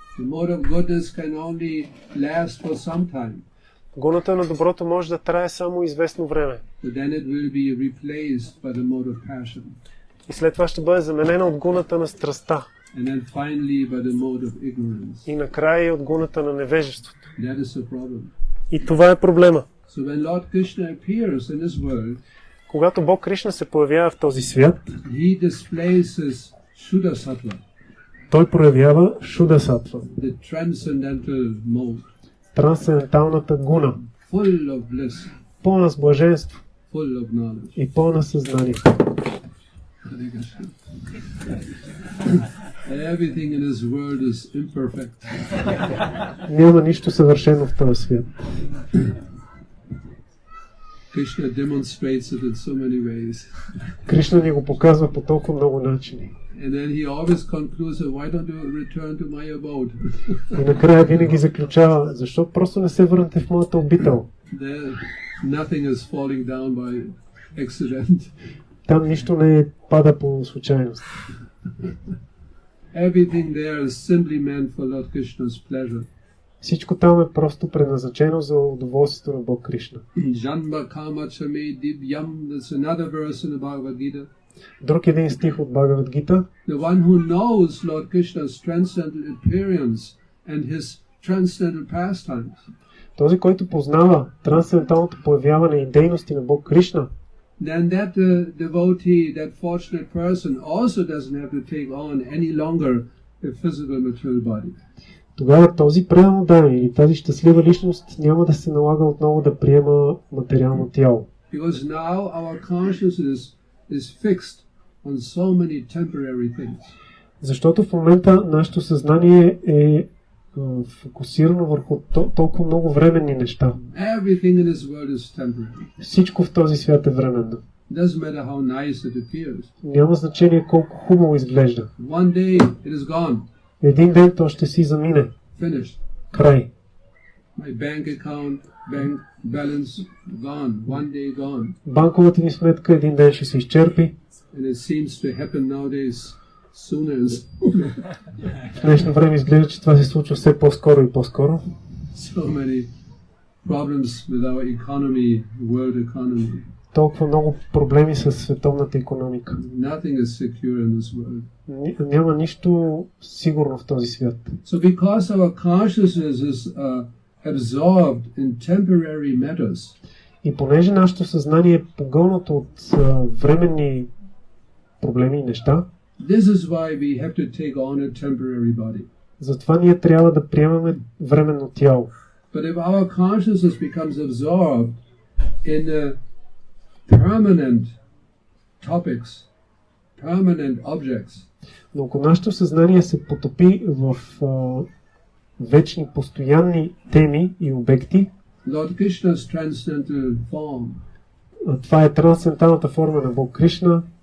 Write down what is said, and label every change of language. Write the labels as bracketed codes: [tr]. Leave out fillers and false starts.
[en] The mode of goodness can only last for some time. [bg] Гуната на доброто може да трае само известно време. [en] But then it will be replaced by the mode of passion. [bg] И след това ще бъде заменена от гуната на страстта. [en] And then finally by the mode of ignorance. [bg] И накрая и от гуната на невежеството. [en] That is the problem. [bg] И това е проблема. [en] So when Lord Krishna appears in this world, [bg] Когато Бог Кришна се появява в този свят, [en] he displays his Shuddha Sattva, [bg] той проявява Шуда Сатва, [en] the transcendental mode, [bg] трансценденталната гуна, [en] full of bliss, [bg] пълна с блаженство [en] full of knowledge. [bg] и пълна съзнание. [en] Everything in this world is imperfect. [bg] Няма нищо съвършено в този свят. [en] Krishna demonstrates it in so many ways. [bg] Кришна ни го показва по толкова много начини. [en] And then he always concludes, why don't you return to my abode? [bg] И накрая винаги заключава, защо просто не се върнете в моята обител? [en] There, nothing is falling down by accident. [bg] Там нищо не пада по случайност. [en] Everything there is simply meant for Lord Krishna's pleasure. [bg] Всичко там е просто предназначено за удоволствието на Бог Кришна. [en] Джанмащами divyam, that's another verse in the Bhagavad Gita. [bg] Друг един стих от Бхагавад Гита. [en] The one who knows Lord Krishna's transcendental appearance and his transcendental pastimes. [bg] Този, който познава трансценденталното появяване и дейности на Бог Кришна, [en] then that devotee, that fortunate person also doesn't have to take on any longer a physical material body. [bg] Тогава този преданный или тази щастлива личност няма да се налага отново да приема материално тяло. [en] Because now our consciousness is fixed on so many temporary things. [bg] Защото в момента нашето съзнание е фокусирано върху толкова много временни неща. [en] Everything in this world is temporary. [bg] Всичко в този свят е временно. [en] Doesn't matter how nice it appears. [bg] Няма значение колко хубаво изглежда. [en] One day it is gone. [bg] Един ден то ще си замине. [en] Finished. [bg] Край. [en] My bank account, bank balance gone. One day gone. [bg] Банковата ни сметка един ден ще се изчерпи. [en] And it seems to happen nowadays sooner and sooner. [bg] В днешно време изглежда, че това се случва все по-скоро и по-скоро. [en] So many problems with our economy, world economy. [bg] Толкова много проблеми с световната икономика. [en] Nothing is secure in this world. [bg] Няма нищо сигурно в този свят. [en] So because our consciousness is absorbed in temporary matters, [bg] и понеже нашето съзнание е погълнато от временни проблеми и неща, [en] this is why we have to take on a temporary body. [bg] Затова ние трябва да приемаме временно тяло. [en] But if our consciousness becomes absorbed in permanent topics, permanent objects, [bg] но ако нашето съзнание се потопи в вечни, постоянни теми и обекти, [en] Lord Krishna's transcendental form, [bg] това е трансценденталната форма на Бог Кришна,